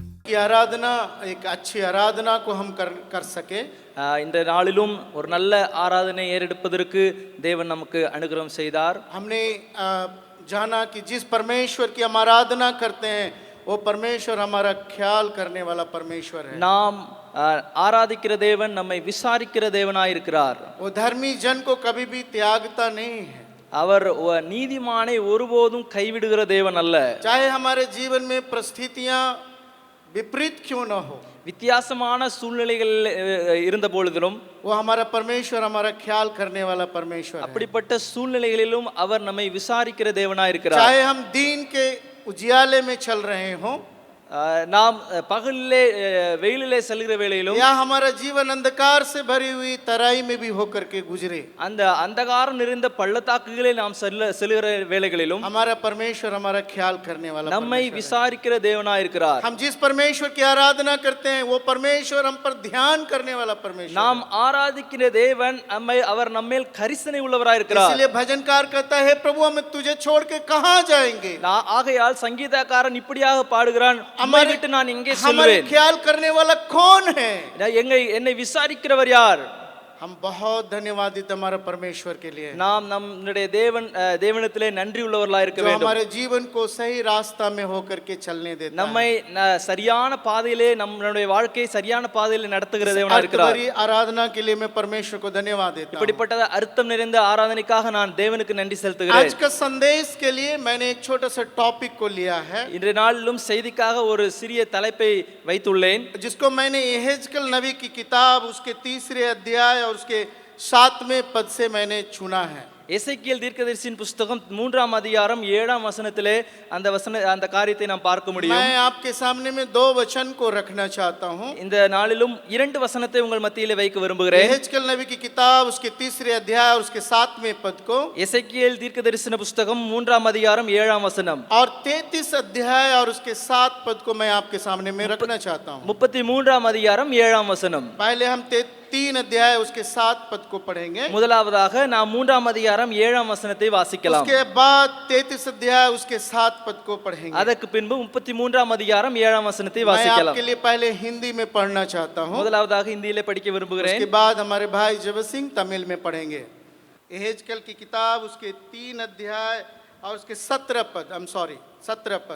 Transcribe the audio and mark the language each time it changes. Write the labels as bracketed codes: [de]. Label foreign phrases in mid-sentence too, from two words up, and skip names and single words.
[hi] की आराधना, एक अच्छी आराधना को हम कर सके। [ta] இந்த நாளிலும் ஒரு நல்ல ஆராதனை ஏறெடுப்பதற்கு தேவன் நமக்கு அனுகிரகம் செய்தார். [hi] हमने जाना कि जिस परमेश्वर की हम आराधना करते हैं वो परमेश्वर हमारा ख्याल करने वाला परमेश्वर है। [ta] நாம் ஆராதிக்கிற தேவன் நம்மை விசாரிக்கிற தேவனாயிருக்கிறார். [hi] वो धर्मी जन को कभी भी त्यागता नहीं है। [ta] அவர் நீதிமானை ஒருபோதும் கைவிடுகிற தேவன் அல்ல. [hi] चाहे हमारे जीवन में परिस्थितियां विपरीत क्यों न हो, [ta] வித்தியாசமான சூழ்நிலைகள் இருந்த பொழுதிலும் [hi] वो हमारा परमेश्वर हमारा ख्याल करने वाला परमेश्वर है। [ta] அப்படிப்பட்ட சூழ்நிலைகளிலும் அவர் நம்மை விசாரிக்கிற தேவனாயிருக்கிறார். [hi] चाहे हम दिन के उजियाले में चल रहे हों [ta] நாம் பகலிலே வெயிலிலே செல்கிற வேளையிலும் [hi] या हमारा जीवन अंधकार से भरी हुई तराई में भी होकर के गुजरे, [ta] அந்த அந்தகாரம் நிறைந்த பள்ளத்தாக்குகளில் நாம் செல்கிற வேளைகளிலும் [hi] हमारा परमेश्वर हमारा ख्याल करने वाला [ta] நம்மை விசாரிக்கிற தேவனாயிருக்கிறார். [hi] हम जिस परमेश्वर की आराधना करते हैं वो परमेश्वर हम पर ध्यान करने वाला परमेश्वर। [ta] நாம் ஆராதிக்கிற தேவன் அவர் நம்மேல் கரிசனை உள்ளவராயிருக்கிறார். [hi] इसलिए भजनकार कहता है, प्रभु हम तुझे छोड़ के कहां जाएंगे। [ta] ஆகையால் சங்கீதக்காரன் இப்படியாக பாடுகிறான், [hi] हमारे ख्याल करने वाला कौन है, [ta] என்னை விசாரிக்கிறவர் யார்? [hi] हम बहुत धन्यवादित हमारे परमेश्वर के लिए। [ta] நாம் நம்முடைய தேவனிடத்திலே நன்றி உள்ளவர்களாக இருக்க வேண்டும். [hi] हमारे जीवन को सही रास्ता में होकर के चलने देता है, [ta] நம்மை சரியான பாதையிலே நம்முடைய வாழ்க்கையை சரியான பாதையிலே நடத்துகிற தேவனாக இருக்கிறார். [hi] आराधना के लिए मैं परमेश्वर को धन्यवाद देता हूं। [ta] இப்படிப்பட்ட அர்த்தம் நிறைந்த ஆராதனைக்காக நான் தேவனுக்கு நன்றி செலுத்துகிறேன். [hi] आज का संदेश के लिए मैंने एक छोटा सा टॉपिक को लिया है। [ta] இன்றைய நாளிலும் செய்திக்காக ஒரு சிறிய தலைப்பை வைத்துள்ளேன், [hi] जिसको मैंने यहेजकेल नबी की किताब उसके 3 अध्याय और उसके 7वें पद से मैंने चुना है। [ta] எசேக்கியேல் தீர்க்கதரிசியின் புத்தகம் 3ஆம் அதிகாரம் 7ஆம் வசனத்திலே அந்த காரியத்தை நாம் பார்க்க முடியும். [hi] मैं आपके सामने में 2 वचन को रखना चाहता हूं। [ta] இந்த நாளிலும் 2 வசனத்தை உங்கள் மத்தியிலே வைக்க விரும்புகிறேன். [hi] यहेजकेल नबी की किताब उसके 3 अध्याय और उसके 7वें पद को, [ta] எசேக்கியேல் தீர்க்கதரிசன புத்தகம் 3ஆம் அதிகாரம் 7ஆம் வசனம் [hi] और 33 अध्याय और उसके 7 पद को मैं आपके सामने में रखना चाहता हूं। [ta] 33ஆம் அதிகாரம் 7ஆம் வசனம். [hi] पहले हम 3 अध्याय उसके 7 पद को पढ़ेंगे। [ta] முதலாவதாக நாம் 3ஆம் அதிகாரம் 7ஆம் வசனத்தை வாசிக்கலாம். [hi] उसके बाद 33 अध्याय उसके 7 पद को पढ़ेंगे। [ta] அதற்கு பின்பு 33ஆம் அதிகாரம் 7ஆம் வசனத்தை [hi] मैं [ta] வாசிக்கலாம். [hi] आपके लिए पहले हिंदी में पढ़ना चाहता हूं, [ta] முதலாவதாக हिंदीले படிக்க விரும்புகிறேன். [hi] उसके बाद हमारे भाई जब सिंह तमिल में पढ़ेंगे। यहेजकेल की किताब उसके 3 अध्याय और उसके 17 पद 17 पद